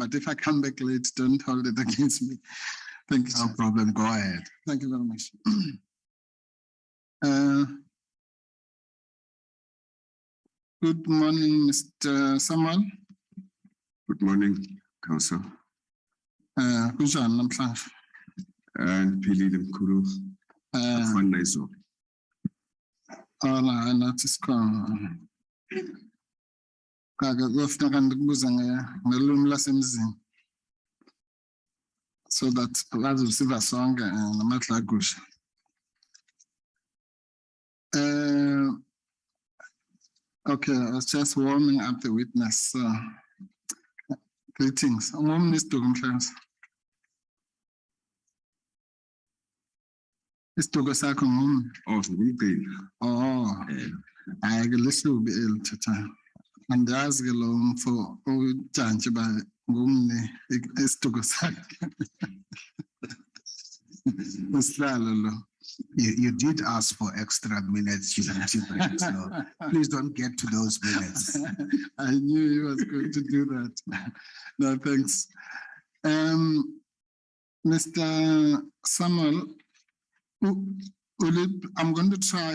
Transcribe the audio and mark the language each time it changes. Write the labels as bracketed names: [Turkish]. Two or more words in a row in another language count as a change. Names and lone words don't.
[English] But if I come back late, don't hold it against me. Thank you. No problem. Go ahead. Thank you very much. Good morning, Mr. Samuel. Good morning, Council. [Xhosa] Kunjani namhlanje? Philile mkhulu. Afana izolo. Ala nathi sikhona. Kaka kufuneka ndikubuza ngelimi lasemzini. [English] So that [Xhosa] bazosiva sonke namadlagusha. [English] Okay, I was just warming up the witness. Greetings. [Xhosa] Isituko sakho ngumni? Oh, ngumqili. Oh, hayi ke lesubi elithatha. Andazi ke lo mfo ujantshi ba ngumni isituko sakhe. Usihlalo lo. [English] You did ask for extra minutes, so please don't get to those minutes. I knew he was going to do that. No, thanks. Mr. Samuel, I'm going to try.